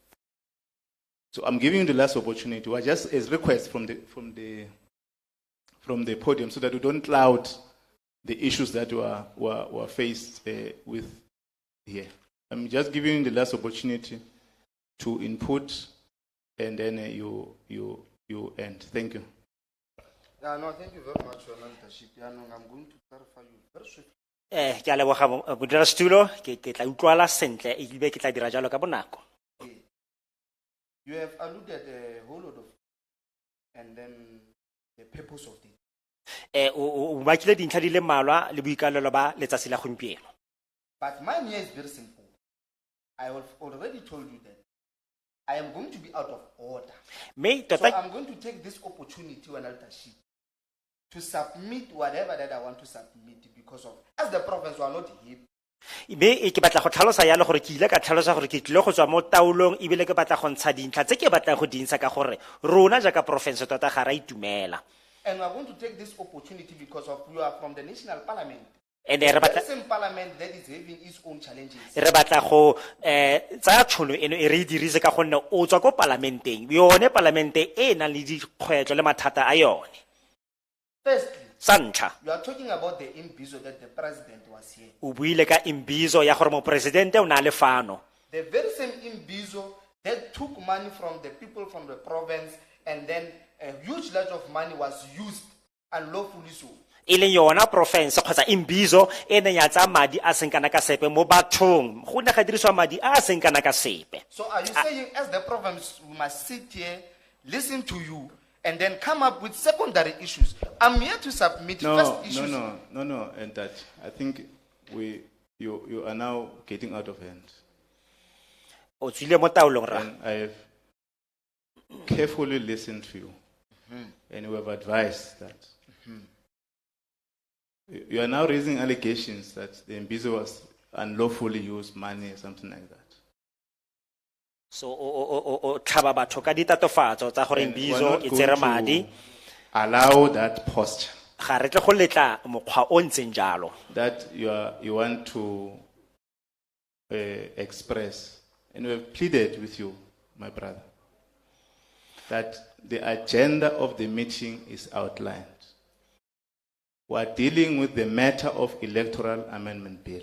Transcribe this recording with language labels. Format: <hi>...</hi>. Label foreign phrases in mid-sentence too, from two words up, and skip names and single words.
<en>So I'm giving you the last opportunity. We're just as request from the podium, so that we don't cloud the issues that were faced with here. I'm just giving you the last opportunity to input, and then you end. Thank you. Yeah, no, thank you very much for your leadership. Yeah, no, I'm going to clarify you very swiftly.</en> <tn>Ke a leboga modulasetulo, ke tla utlwala sentle ebile ke tla dira jalo ka bonako.</tn> <en>You have alluded a whole lot of, and then the purpose of it.</en> <tn>O bakile dintlha di le mmalwa le boikalelo ba letsatsi la gompieno.</tn> <en>But mine here is very simple. I have already told you that I am going to be out of order.</en> <tn>Me</tn> <en>So</en> <tn>tota</tn> <en>I'm going to take this opportunity when leadership to submit whatever that I want to submit, because of, as the province, we are not hip.</en> <tn>me ke batla go tlhalosa yalo gore ke ile ka tlhalosa gore ke tlile go tswa mo taolong ebile ke batla go ntsha dintlha tse ke batlang go dintsha ka gore rona jaaka province tota ga ra itumela.</tn> <en>And we are going to take this opportunity because of you are from the national parliament.</en> <tn>And re</tn> <en>The</en> <tn>batla</tn> <en>same parliament that is having its own challenges.</en> <tn>re batla go tsaya tšhono eno e re e dirise ka gonne o tswa ko palamenteng, yone palamente e nang le dikgwetlho le mathata a yone.</tn> <en>Firstly,</en> <tn>Sa ntlha,</tn> <en>you are talking about the imbizo that the president was here.</en> <tn>o buile ka imbizo ya gore mopresidente o na le fano.</tn> <en>The very same imbizo that took money from the people from the province, and then a huge lot of money was used unlawfully so.</en> <tn>E leng yona province kgotsa imbizo e neng ya tsaya madi a seng kana ka sepe mo bathong, go ne ga dirisiwa madi a seng kana ka sepe.</tn> <en>So are you saying as the province we must sit here, listen to you, and then come up with secondary issues? I'm here to submit first issues. No, and that I think you are now getting out of hand.</en> <tn>O tswile mo taolong ra.</tn> <en>And I have carefully listened to you, and we have advised that you are now raising allegations that the Mbizo was unlawfully used money or something like that.</en> <tn>So o tlhaba batho ka ditatofatso tsa gore</tn> <en>And we're</en> <tn>imbizo</tn> <en>not</en> <tn>e</tn> <en>going</en> <tn>tsere</tn> <en>to</en> <tn>madi.</tn> <en>allow that posture</en> <tn>Ga re tle go letla mokgwa o ntseng jalo.</tn> <en>that you want to express. And we have pleaded with you, my brother, that the agenda of the meeting is outlined. We are dealing with the matter of Electoral Amendment Bill.</en>